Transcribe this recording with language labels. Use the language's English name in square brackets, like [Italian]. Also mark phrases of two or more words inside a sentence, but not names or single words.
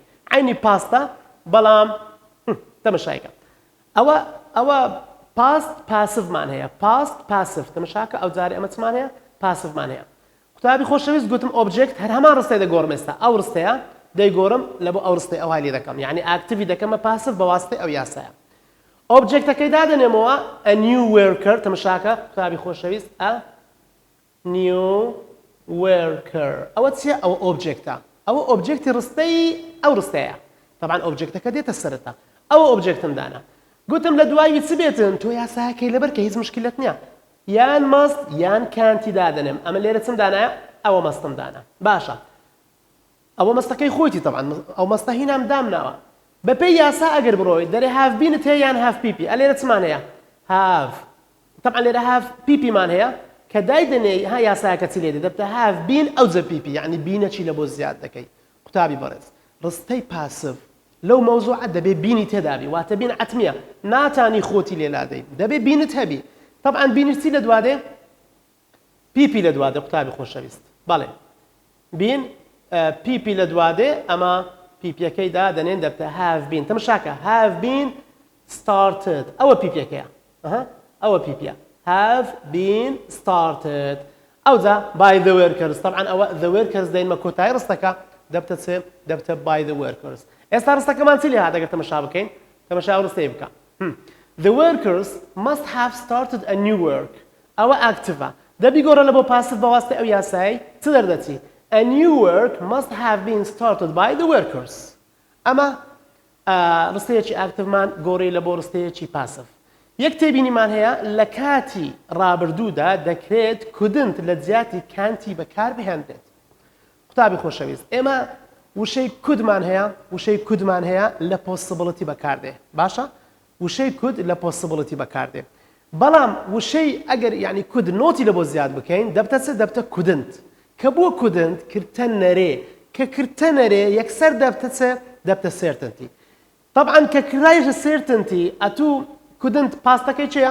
[Central Kurdish] عینی پاستە بەڵام تەماشایکە ئەوە [English] past passive [Central Kurdish] هەیە [English] past passive [Central Kurdish] تەماشاکە ئەو جارێ ئەمە چمان هەیە پاسفمان هەیە قوتابی خۆشەویست گوتم ئۆبجێکت هەر هەمان ڕستەی دەگۆڕم ئێستا ئەو ڕستەیە دەیگۆڕم لە بۆ ئەو ڕستەی ئەو هەلی دەکەم یعنی ئاکتیڤی دەکەمە پاسف بە واستەی ئەو یاسایە ئۆبجێکتەکەی دادەنێمەوە [English] a new worker [Central Kurdish] تەماشاکە قوتابی خۆشەویست a [English] new worker [Central Kurdish] ئەوە چیە ئەو ئۆبجێکتە ئەوە ئۆبجێکتی ڕستەی ئەو ڕستەیە طبعا ئۆبجێکتەکە دێتە سەرەتا ئەوە ئۆبجێکتم دانا گوتم لە دوایی چ بێتن تۆ یاساکەی لەبەر کە هیچ مشکلت نییە یان مەست یان کانتی دادنێم ئەمە لێرە چم دانایە ئەوە مەستم دانا باشە ئەوە مەستەکەی خۆیتی طبعا ئەو مەستە هینام دامناوە بەپێی یاسا ئەگەر بڕۆی دەرێ [English] have beenت [Central Kurdish] هەیە یان [English] have PP [Central Kurdish] ئەلێرە چمان هەیە have طبعا لێرە have پیپیمان هەیە کە دایدنێ ها یاساکە چی لێ دەبتە [English] have been [Central Kurdish] ئەو جە پیپی یعنی بینەچی لە بۆ زیاد دەکەی قوتابی بەڕێز ڕستەی پاسف لەو مەوزوعە دەبێ بینی تێدابی واتە بین عەتمیە ناتانی خۆتی لێلادەی دەبێ بینت هەبی طبعا بینت چی لە دوادێ پیپی لە دوادێ قوتابی خۆشەویست بەڵێ بین پیپی لە دوادێ ئەمە پیپیەکەی دادەنێن دەبتە [English] have been [Central Kurdish] تەماشاکە [English] have been started [Central Kurdish] ئەوە پیپیەکەیە ئەوە پیپیە [English] have been started [Central Kurdish] ئەوجا [English] by the workers [Central Kurdish] طبعا ئەوە [English] the workers [Central Kurdish] دەینمە کۆتایی ڕستەکە دەبتە چێ دەبتە [English] by the workers [Central Kurdish] ئێستا ڕستەکەمان چی لێ هاتەگەر تەماشا بکەین تەماشا ڕستەی بکە [English] the workers must have started a new work [Central Kurdish] ئەوە ئاکتیڤە دەبیگۆڕە لە بۆ پاسف بە واستەی ئەو یاسایی چ دەردەچی [English] a new work must have been started by the workers [Central Kurdish] ئەمە ڕستەیەکی ئاکتیڤمان گۆڕی لە بۆ ڕستەیەکی پاسف یەک تێبینیمان هەیە لە کاتی ڕابردوودا دەکرێت کودنت لە جیاتی کانتی بەکاربهێنرێت قوتابی خۆشەویست ئێمە وشەی کودمان هەیە لە پۆسیبڵەتی بەکاردێ باشە وشەی کود لە پۆسیبڵەتی بەکاردێ بەڵام وشەی ئەگەر یعنی [English] could not [Central Kurdish] لە بۆ زیاد بکەین دەبتە چ دەبتە کودنت کە بۆ کودنت کردتە نەرێ کە کردتە نەرێ یەکسەر دەبتە چ دەبتە سێرتنتی طبعا کە کرایژە سێرتنتی ئەتوو couldn't پاستەکەی چییە؟